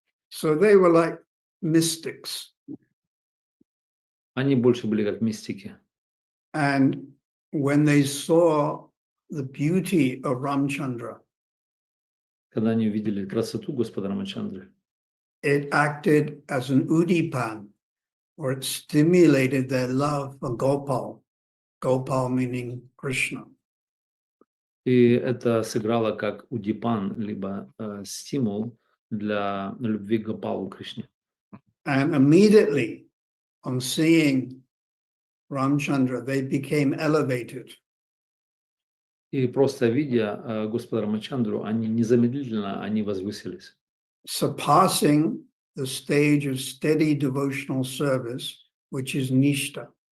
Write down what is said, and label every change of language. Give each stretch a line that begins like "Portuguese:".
English: So they were like mystics.
Russian: Они больше были как мистики.
English: And when they saw the beauty of Ramchandra,
Russian: Когда они увидели красоту Господа Рамачандры,
English: it acted as an udipan, or it stimulated their love for Gopal. Gopal meaning Krishna.
Russian: и это сыграло как удипан, либо стимул для любви к Гопалу Кришне.
English: And immediately on seeing Ramchandra, they became elevated.
Russian: И просто видя Господа Рамачандру, они незамедлительно они возвысились,
English: Surpassing the stage of steady devotional service, which is nishta.